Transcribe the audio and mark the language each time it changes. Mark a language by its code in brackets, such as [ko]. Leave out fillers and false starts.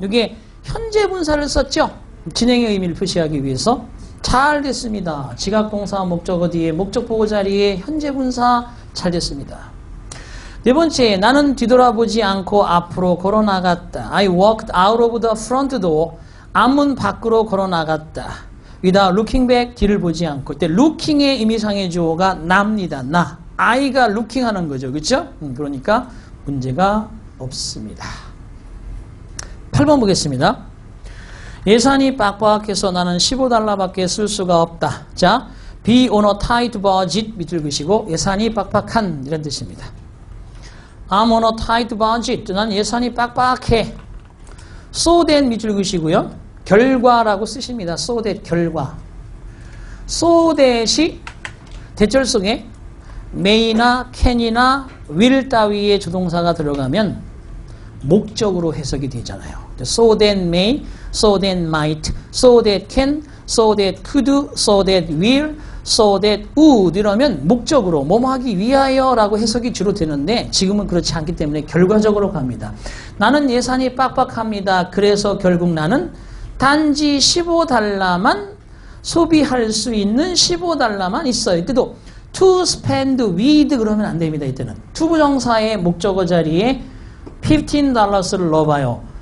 [ko] 이게 현재 분사를 썼죠? 진행의 의미를 표시하기 위해서. 잘 됐습니다. 지각동사 목적어 뒤에 목적보고 자리에 현재 분사 잘 됐습니다. 네 번째, 나는 뒤돌아보지 않고 앞으로 걸어나갔다. [en] I walked out of the front door. [ko] 앞문 밖으로 걸어나갔다. [en] without looking back, [ko] 뒤를 보지 않고. 이때 looking의 의미상의 주어가 나입니다. 나. I가 looking 하는 거죠. 그렇죠? 그러니까 문제가 없습니다. 8번 보겠습니다. 예산이 빡빡해서 나는 $15밖에 쓸 수가 없다. 자, [en] be on a tight budget [ko] 밑줄 그시고 예산이 빡빡한 이런 뜻입니다. [en] I'm on a tight budget. [ko] 난 예산이 빡빡해. So that 밑줄 그시고요. 결과라고 쓰십니다. So that 결과. So that이 대절 속에 may나 can이나 will 따위의 조동사가 들어가면 목적으로 해석이 되잖아요. [en] So that may, so that might, so that can, so that could, so that will, so that would [ko] 이러면 목적으로 뭐뭐 하기 위하여 라고 해석이 주로 되는데 지금은 그렇지 않기 때문에 결과적으로 갑니다. 나는 예산이 빡빡합니다. 그래서 결국 나는 단지 $15만 소비할 수 있는 $15만 있어요. 이때도 to spend with 그러면 안 됩니다. 이때는 투부정사의 목적어 자리에 $15를 넣어봐요.